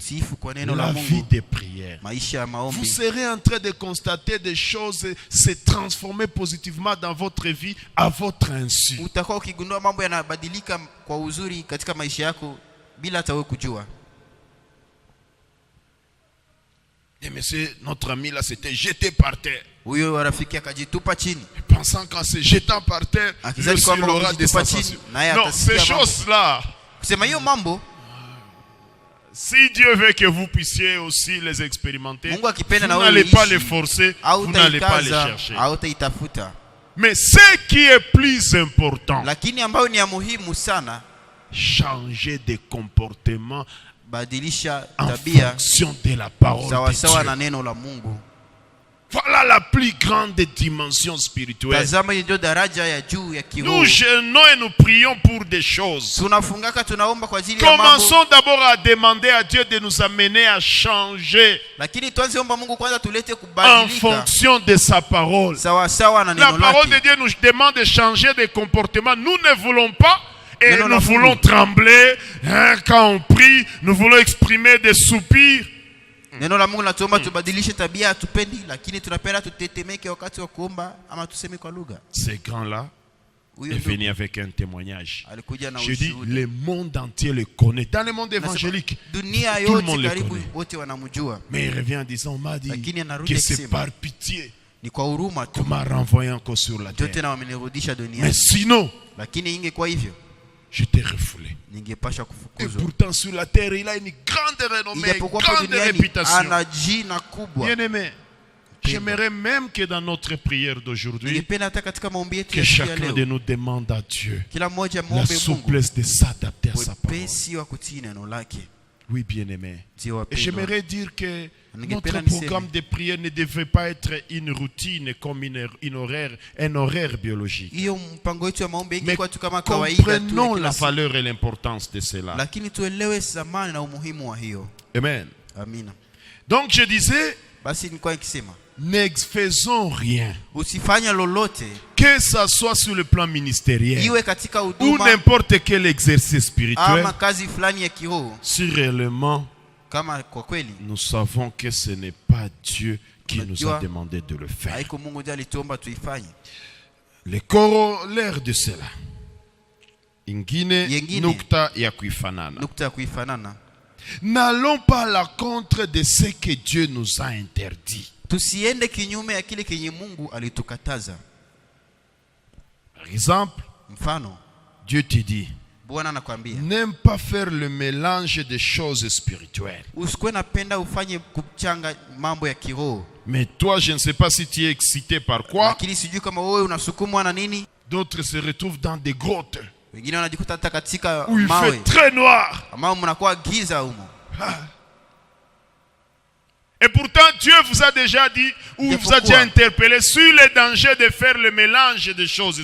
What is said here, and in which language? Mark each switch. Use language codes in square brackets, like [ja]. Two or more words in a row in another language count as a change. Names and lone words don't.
[sw] utiifu kwa neno [fr] La la vie [sw] Mungu, [fr] des prières. [sw] maisha ya [fr] Vous [sw] maombi, [fr] serez en train de constater des choses se transformer positivement dans votre vie à votre insu. [sw] utakuwa ukigundua mambo yanabadilika kwa uzuri katika maisha yako bila hata wewe kujua. [fr] Et monsieur, notre ami là, s'était jeté par terre. [sw] Huyo rafiki akajitupa chini [fr] Pensant qu'en se jetant par terre, lui [sw] akizani [fr] aussi, il [sw] kwamba [fr] aura des [sw] ukijitupa [fr] sensations. [sw] chini naye [fr] Non, ces [sw] atasikia mambo. [fr] choses-là, [sw] Kusema hiyo mambo [fr] si Dieu veut que vous puissiez aussi les expérimenter, [sw] Mungu akipenda [fr] vous [sw] na wewe [fr] n'allez pas [sw] uishi, [fr] les forcer, vous n'allez pas les [sw] hautaikaza, [fr] chercher. [sw] hautaitafuta. [fr] Mais ce qui est plus important, [sw] Lakini ambayo ni ya muhimu sana, [fr] changer de comportement [sw] badilisha [fr] en [sw] tabia [fr] fonction de la parole [sw] sawa [fr] de [sw] sawa [fr] Dieu. [sw] na neno la Mungu. [fr] Voilà la plus grande dimension spirituelle. [sw] Tazama, hiyo ndio daraja ya juu ya kiroho. [fr] Nous jeûnons et nous prions pour des choses. [sw] Tunafungaka, tunaomba kwa ajili ya mambo, [fr] Commençons d'abord à demander à Dieu de nous amener à changer [sw] lakini tuanze omba Mungu kwanza tulete [fr] en [sw] kubadilika [fr] fonction de sa parole. [sw] sawa sawa na [fr] La [sw] neno [fr] parole de [sw] lake. [fr] Dieu nous demande de changer de comportement. Nous ne voulons pas et Non, non, nous non, voulons [sw] Mungu. [fr] trembler quand on prie. Nous voulons exprimer des soupirs. [sw] Neno la Mungu natuomba tubadilishe tabia, hatupendi, lakini tunapenda tutetemeke wakati wa kuomba ama tuseme kwa lugha. [fr] Ces grands-là [sw] Huyo [fr] est [sw] ndio [fr] venu avec un témoignage. [sw] alikuja na [fr] Je dis, [sw] ushuhuda. [fr] le monde entier le connaît. Dans le monde [sw] Nasema, [fr] évangélique, [sw] dunia [fr] tout le monde [sw] yote [fr] le [sw] karibu [fr] connaît. [sw] wote wanamjua. [fr] Mais il revient en disant, on m'a dit [sw] Lakini anarudi [fr] que c'est [sw] akisema, [fr] par pitié [sw] ni kwa huruma tu [fr] qu'on m'a renvoyé encore sur la [sw] ndio [fr] terre. [sw] tena wamenirudisha [fr] Mais [sw] duniani, [fr] sinon, [sw] lakini ingekuwa hivyo [fr] j'étais refoulé. [sw] ningepasha [fr] Et [sw] kufukuzwa. [fr] pourtant, sur la terre, il a une grande renommée, une [sw] Ijapokuwa kwa [fr] grande [sw] duniani [fr] réputation. [sw] ana jina kubwa. [fr] Bien-aimé, j'aimerais même que dans notre prière d'aujourd'hui, [sw] Ningependa hata katika maombi yetu [fr] que [sw] ya siku ya [fr] chacun [sw] leo, [fr] de nous demande à Dieu [sw] kila mmoja [fr] la [sw] muombe Mungu [fr] souplesse de s'adapter à sa parole. [sw] wepesi wa kutii neno lake. [fr] Oui, bien-aimé. [sw] Ndio [fr] Et [sw] wapendwa, [fr] j'aimerais dire que [sw] Ningependa [fr] notre [sw] niseme, [fr] programme de prière ne devrait pas être une routine comme un horaire biologique. [sw] hiyo mpango wetu ya maombi [fr] Mais [sw] ingekuwa tu kama kawaida tu ya [fr] comprenons [sw] kila [fr] la [sw] siku, [fr] valeur et l'importance de cela. [sw] lakini tuelewe thamani na umuhimu wa hiyo. [fr] Amen. [sw] Amina. [fr] Donc je disais, [sw] Basi nilikuwa nikisema [fr] ne faisons rien, [sw] usifanye lolote, [fr] que ça soit sur le plan ministériel [sw] iwe katika [fr] ou [sw] huduma [fr] n'importe quel exercice spirituel, [sw] ama kazi fulani ya kiroho, [fr] si réellement [sw] kama kwa kweli [fr] nous savons que ce n'est pas Dieu qui nous a [sw] Unajua, [fr] demandé de le faire. [sw] haiko Mungu ndiye alituomba tuifanye. [fr] Le corollaire de cela. [sw] Ingine Yengine. nukta ya kuifanana. Nukta ya kuifanana. [fr] N'allons pas à l'encontre de ce que Dieu nous a interdit. [sw] Tusiende kinyume ya kile kenye Mungu alitukataza. [fr] Par exemple, [sw] Mfano, [fr] Dieu te dit, [sw] Bwana anakuambia, [fr] n'aime pas faire le mélange des choses spirituelles. [sw] usikwe napenda ufanye kuchanga mambo ya kiroho. [fr] Mais toi, je ne sais pas si tu es excité par quoi. [sw] Lakini sijui kama wewe unasukumwa na nini. [fr] D'autres se retrouvent dans des grottes [sw] Wengine wanajikuta hata katika [fr] où il [sw] mawe [fr] fait très noir. [sw] ambao mnakuwa giza humo. [fr] Et pourtant, Dieu vous a déjà dit, ou vous a déjà interpellé sur les dangers de faire le mélange des choses